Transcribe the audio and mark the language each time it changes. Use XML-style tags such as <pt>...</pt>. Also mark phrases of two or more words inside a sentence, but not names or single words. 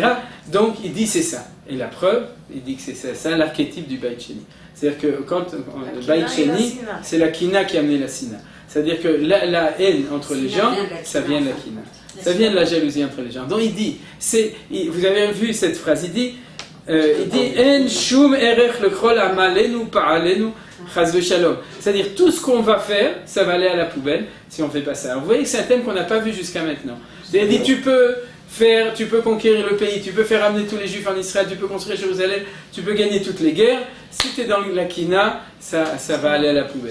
<fr>Donc il dit c'est ça, et la preuve, il dit que c'est ça l'archétype du</fr> <he>בית שני.</he> <fr>C'est-à-dire que quand le</fr> <he>בית שני,</he> <fr>c'est la kina qui a amené la sina. C'est-à-dire que la haine entre les gens, ça vient de la kina, ça vient de la jalousie entre les gens. Donc il dit, vous avez vu cette phrase, il dit</fr> <he>אין שום ערך לכל עמלנו פעלנו חס ושלום.</he> <fr>C'est-à-dire tout ce qu'on va faire, ça va aller à la poubelle si on ne fait pas ça. Alors, vous voyez que c'est un thème qu'on n'a pas vu jusqu'à maintenant. Il dit tu peux conquérir le pays, tu peux faire amener tous les juifs en Israël, tu peux construire Jérusalem, tu peux gagner toutes les guerres. Si tu es dans la kina, ça va aller à la poubelle.</fr>